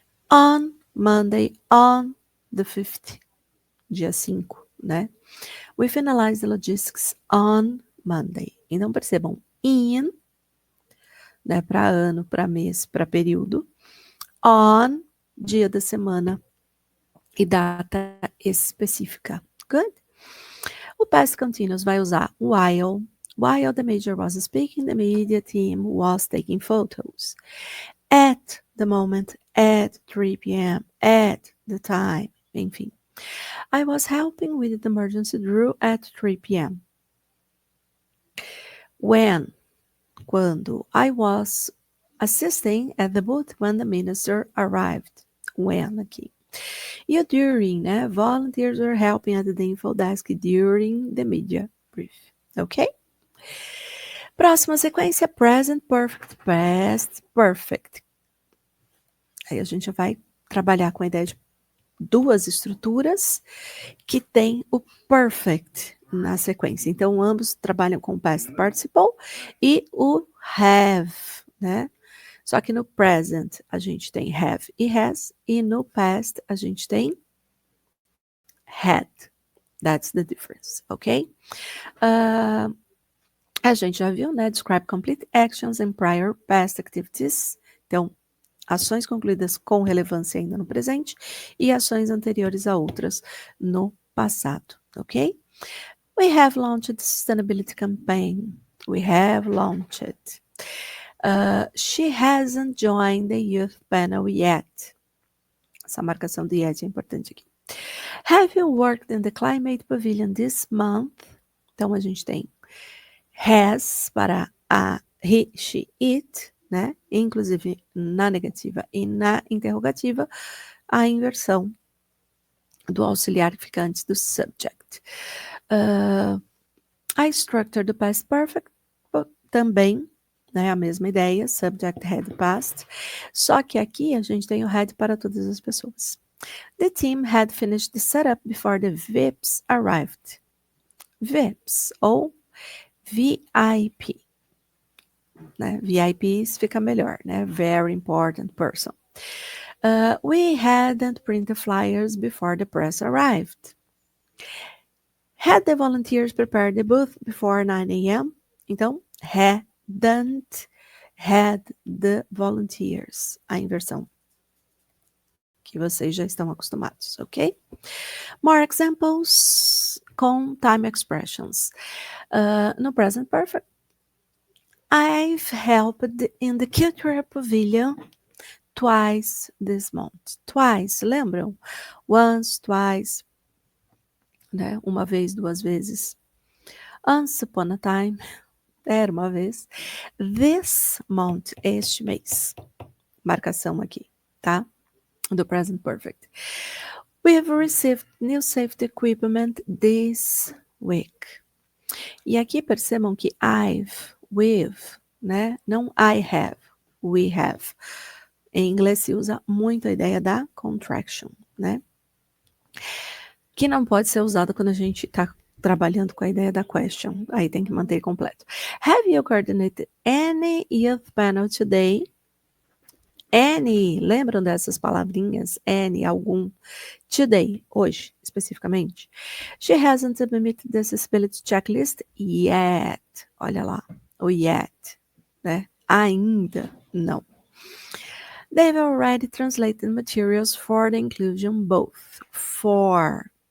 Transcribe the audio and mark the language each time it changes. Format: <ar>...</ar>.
<en>On Monday, on the 5th,</en> <pt>dia 5, né?</pt> <en>We finalized the logistics on Monday.</en> <pt>Então, percebam, in, né, para ano, para mês, para período, on, dia da semana e data específica. Good? O past continuous vai usar while.</pt> <en>While the major was speaking, the media team was taking photos. At the moment, at 3 p.m., at the time, enfim. I was helping with the emergency drill at 3 p.m. When, quando, I was assisting at the booth when the minister arrived. When aqui.</en> <pt>E o during, né?</pt> <en>Volunteers were helping at the info desk during the media brief. Ok?</en> <pt>Próxima sequência, present perfect, past perfect. Aí a gente vai trabalhar com a ideia de duas estruturas que tem o perfect na sequência. Então, ambos trabalham com past participle e o have, né? Só que no present a gente tem have e has, e no past a gente tem had.</pt> <en>That's the difference, ok?</en> <pt>A gente já viu, né?</pt> <en>Describe complete actions and prior past activities.</en> <pt>Então, ações concluídas com relevância ainda no presente e ações anteriores a outras no passado, ok?</pt> <en>We have launched the sustainability campaign. We have launched. She hasn't joined the youth panel yet.</en> <pt>Essa marcação do yet é importante aqui.</pt> <en>Have you worked in the climate pavilion this month?</en> <pt>Então, a gente tem has para a he, she, it, né? Inclusive na negativa e na interrogativa, a inversão do auxiliar que fica antes do subject. I structure do past perfect também, né? A mesma ideia, subject, had, past. Só que aqui a gente tem o had para todas as pessoas.</pt> <en>The team had finished the setup before the VIPs arrived.</en> <pt>VIPs ou VIP. Né? VIPs fica melhor, né?</pt> <en>Very important person. We hadn't printed flyers before the press arrived. Had the volunteers prepared the booth before 9 a.m.? Então, hadn't had the volunteers.</en> <pt>A inversão que vocês já estão acostumados, ok?</pt> <en>More examples com time expressions. No present perfect, I've helped in the cultural pavilion twice this month. Twice, lembram? Once, twice, né?</en> <pt>Uma vez, duas vezes.</pt> <en>Once upon a time,</en> <pt>era uma vez.</pt> <en>This month,</en> <pt>este mês. Marcação aqui, tá? Do present perfect.</pt> <en>We have received new safety equipment this week.</en> <pt>E aqui percebam que we've, né? Não I have, we have. Em inglês se usa muito a ideia da contraction, né? Que não pode ser usada quando a gente está trabalhando com a ideia da question. Aí tem que manter completo.</pt> <en>Have you coordinated any youth panel today?</en> <pt>Any, lembram dessas palavrinhas? Any, algum. Today, hoje, especificamente.</pt> <en>She hasn't submitted the accessibility checklist yet.</en> <pt>Olha lá, o yet, né? Ainda não.</pt> <en>They've already translated materials for the inclusion both. For.</en>